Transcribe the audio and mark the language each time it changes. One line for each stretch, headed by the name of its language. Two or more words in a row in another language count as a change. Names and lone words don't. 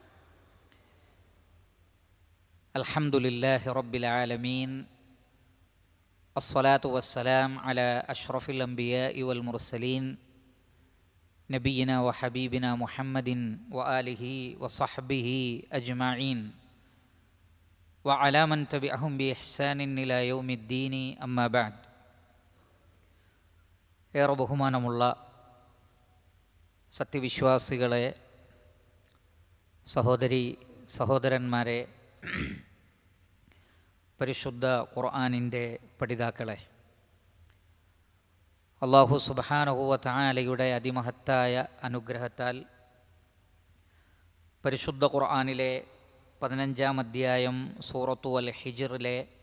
Arabic: الحمد لله رب العالمين، الصلاة والسلام على أشرف الأنبياء والمرسلين نبينا وحبيبنا محمد وآله وصحبه أجمعين وعلى من تبعهم بإحسان إلى يوم الدين. أما بعد.
Malayalam: ഏറെ ബഹുമാനമുള്ള സത്യവിശ്വാസികളെ, സഹോദരന്മാരെ, പരിശുദ്ധ ഖുർആനിൻ്റെ പഠിതാക്കളെ, അല്ലാഹു
Arabic: سبحانه وتعالى
Malayalam: അതിമഹത്തായ അനുഗ്രഹത്താൽ പരിശുദ്ധ ഖുർആനിലെ 15-ാം അധ്യായം സൂറത്തു അൽ ഹിജ്റിലെ